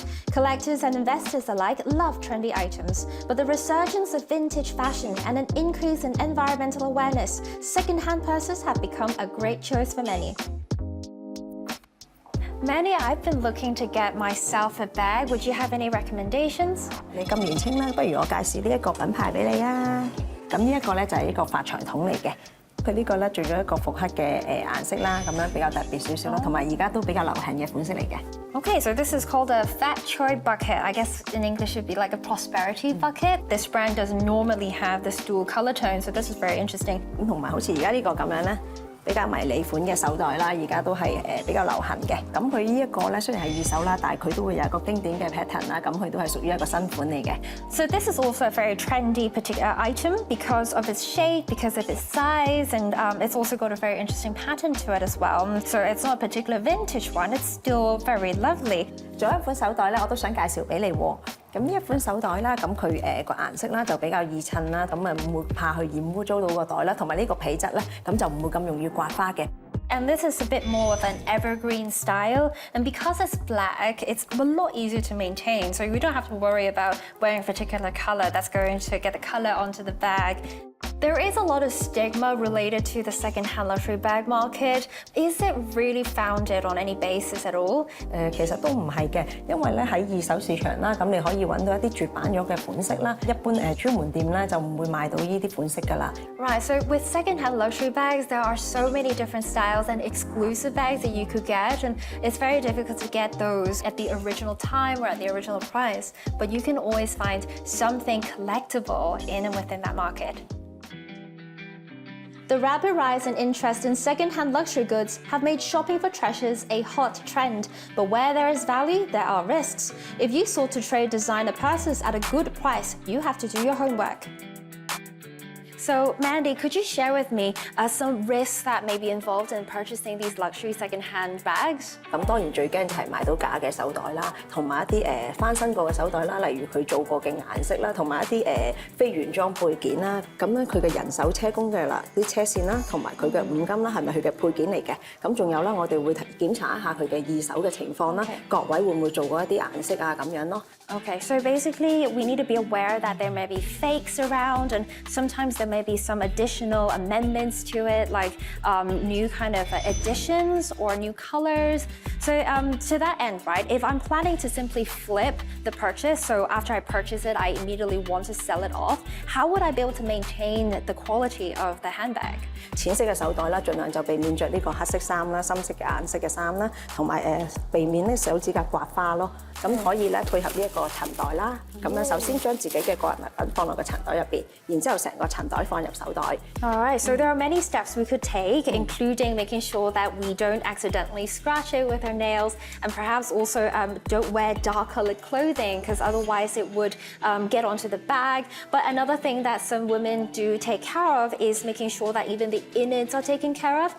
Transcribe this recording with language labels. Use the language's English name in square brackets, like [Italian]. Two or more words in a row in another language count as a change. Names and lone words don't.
[English] Collectors and investors alike love trendy items, but the resurgence of vintage fashion and an increase in environmental awareness, second-hand purses have become a great choice for many. Mandy, I've been looking to get myself a bag. Would you have any recommendations? [Cantonese] 你咁年輕啦，不如我介紹呢一個品牌俾你啊！咁呢一個咧就係一個發財桶嚟嘅。佢呢個咧做咗一個復刻嘅顏色啦，咁樣比較特別少少啦，同埋而家都比較流行嘅款式嚟嘅。 [English] Okay, so this is called a fat choy bucket. I guess in English it would be like a prosperity bucket. This brand doesn't normally have this dual color tone, so this is very interesting. [Cantonese] 咁同埋好似而家呢個咁樣咧。 比較迷你款嘅手袋啦，而家都係比較流行嘅。咁佢呢一個咧雖然係二手啦，但係佢都會有一個經典嘅 pattern 啦，咁佢都係屬於一個新款嚟嘅。 [English] So this is also a very trendy particular item because of its shape, because of its size, and it's also got a very interesting pattern to it as well. So it's not a particular vintage one, it's still very lovely. [Cantonese] 仲有一款手袋咧，我都想介紹俾你喎。咁呢一款手袋啦，咁佢個顏色啦就比較易襯啦，咁唔會怕去染污糟到個袋啦，同埋呢個皮質咧，咁就唔會咁容易刮花嘅。 [English] And this is a bit more of an evergreen style, and because it's black, it's a lot easier to maintain. So you don't have to worry about wearing a particular color that's going to get the color onto the bag. There is a lot of stigma related to the second-hand luxury bag market. Is it really founded on any basis at all? [Cantonese] 其實都唔係嘅，因為咧喺二手市場啦，咁你可以揾到一啲絕版咗嘅款式啦。一般專門店咧就唔會賣到呢啲款式㗎啦。 [English] Right, so with second-hand luxury bags, there are so many different styles and exclusive bags that you could get, and it's very difficult to get those at the original time or at the original price. But you can always find something collectible in and within that market. The rapid rise in interest in second-hand luxury goods have made shopping for treasures a hot trend. But where there is value, there are risks. If you sought to trade designer purses at a good price, you have to do your homework. So, Mandy, could you share with me some risks that may be involved in purchasing these luxury second-hand bags? [Cantonese] 咁當然最驚就係買到假嘅手袋啦，同埋一啲翻新過嘅手袋啦，例如佢做過嘅顏色啦，同埋一啲非原裝配件啦。咁咧佢嘅人手車工嘅啦，啲車線啦，同埋佢嘅五金啦，係咪佢嘅配件嚟嘅？咁仲有啦，我哋會檢查一下佢嘅二手嘅情況啦，各位會唔會做過一啲顏色啊咁樣咯。 [English] Okay, so basically we need to be aware that there may be fakes around, and sometimes there may be some additional amendments to it, like new kind of additions or new colors. So to that end, right, if I'm planning to simply flip the purchase, so after I purchase it, I immediately want to sell it off, how would I be able to maintain the quality of the handbag? [Cantonese] 淺色嘅手袋啦，盡量就避免着呢個黑色衫啦、深色嘅顏色嘅衫啦，同埋避免咧手指甲刮花咯。咁可以咧配合呢一個塵袋啦。咁樣首先將自己嘅個人物品放落個塵袋入邊，然之後成個塵袋放入手袋。 [English] Alright, so there are many steps we could take, including making sure that we don't accidentally scratch it with our nails, and perhaps also don't wear dark colored clothing because otherwise it would get onto the bag. But another thing that some women do take care of is making sure that even the innards are taken care of.